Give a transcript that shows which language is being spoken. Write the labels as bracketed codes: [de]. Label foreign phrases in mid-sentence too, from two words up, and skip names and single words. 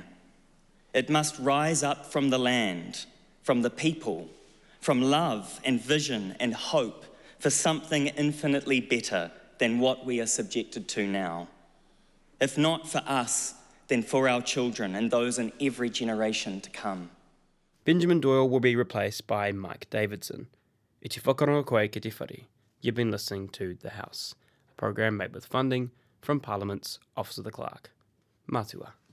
[en] It must rise up from the land, from the people, from love and vision and hope for something infinitely better than what we are subjected to now. If not for us, then for our children and those in every generation to come. Benjamin Doyle will be replaced by Mike Davidson. [mi] I te whakaronga koe ki te whare. [en] You've been listening to The House, a program made with funding from Parliament's Office of the Clerk. [mi] Matua.